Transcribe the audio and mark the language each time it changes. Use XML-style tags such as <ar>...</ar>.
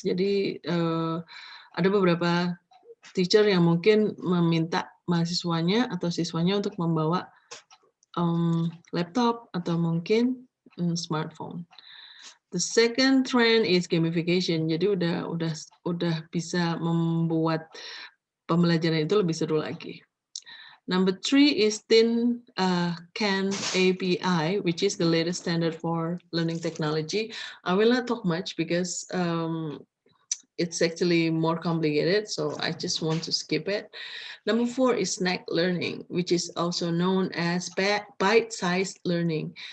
<id>Jadi ada beberapa teacher yang mungkin meminta mahasiswanya atau siswanya untuk membawa laptop atau mungkin smartphone.</id> <en>The second trend is gamification.</en> <id>Jadi udah bisa membuat pembelajaran itu lebih seru lagi.</id> <en>Number 3 is CAN API, which is the latest standard for learning technology. I will not talk much because it's actually more complicated, so I just want to skip it. Number 4 is snack learning, which is also known as bite-sized learning.</en>